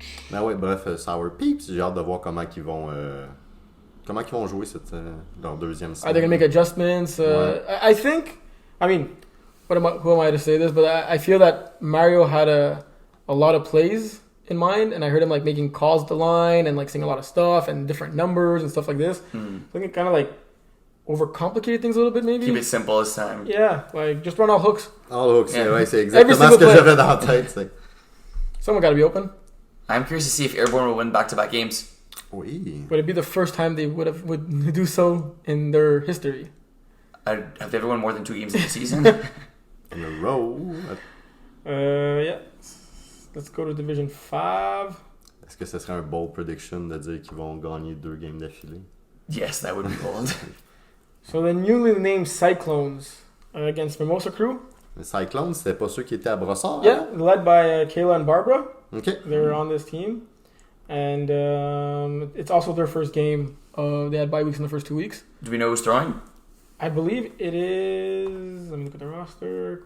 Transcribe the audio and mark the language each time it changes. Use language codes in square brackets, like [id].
[fr] Ben ouais, bref, Sour Peeps, j'ai hâte de voir comment ils vont jouer leur deuxième [en] Are they going to make adjustments? I think, I mean, who am I to say this? But I feel that Mario had a lot of plays in mind, and I heard him like making calls at the line and like saying a lot of stuff and different numbers and stuff like this. I think it kind of like overcomplicated things a little bit, maybe. Keep it simple this time. Yeah, like just run all hooks. All hooks, Yeah. [fr] ouais, c'est exactement [en] single [fr] ce que [en] play. [fr] j'avais dans la tête. C'est... [en] Someone got to be open. I'm curious to see if Airborne will win back-to-back games. [fr] Oui. [en] Would it be the first time they would do so in their history? Have they ever won more than 2 games in the season? In a row. Yeah. Let's go to Division 5. [fr] Est-ce que ce serait un [en] bold prediction [fr] de dire qu'ils vont gagner 2 games d'affilée? [en] Yes, that would be bold. So the newly named Cyclones against Mimosa Crew. [fr] Les Cyclones, c'était pas ceux qui étaient à Brossard? [en] Yeah, led by Kayla and Barbara. OK. They're on this team. And it's also their first game. They had bye weeks in the first 2 weeks. Do we know who's throwing? I believe it is... Let me look at the roster.